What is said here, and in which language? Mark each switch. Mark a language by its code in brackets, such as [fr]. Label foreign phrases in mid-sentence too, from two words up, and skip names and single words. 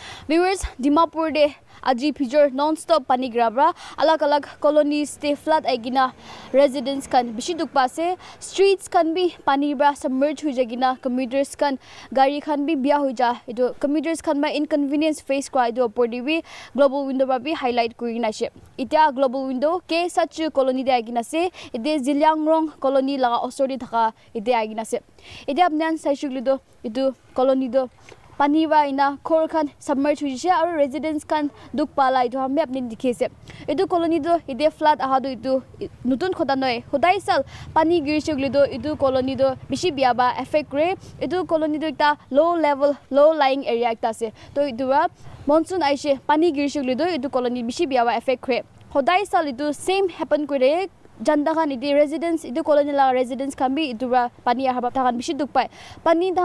[nag] Viewers, Dimapur de aji pijor non-stop pani grabra alag-alag colonies te flood aigina residents kan bishi dukpa se streets kan bi pani bra submerge hui jagina commuters kan gari kan bi bia hui ja ido commuters kan ma [en] inconvenience face [nag] kwa ido podiwi [en] global window [nag] ba bi highlight kurina she itia [en] global window [nag] ke [en] such colony [nag] de aigina se ide Zilyangrong colony laga osori thaka ide aigina se ide apnan saishuglido idu colony do pani ba ina khor khan submerge hui je aru residents kan duk pala idu hamme apni dikhe se idu colony do ide flood aha do idu nutun khoda noi hodai sal pani girishugli do idu colony do bishi bia ba affect re idu colony do ta [en] low level low lying area [nag] ekta se to idu wa monsoon aise pani girishugli do idu colony bishi bia ba affect re hodai sal idu [en] same happen [nag] kore janda khan ide residents idu colony la residents kan bi idura pani ahaba thakan bishi duk pai pani da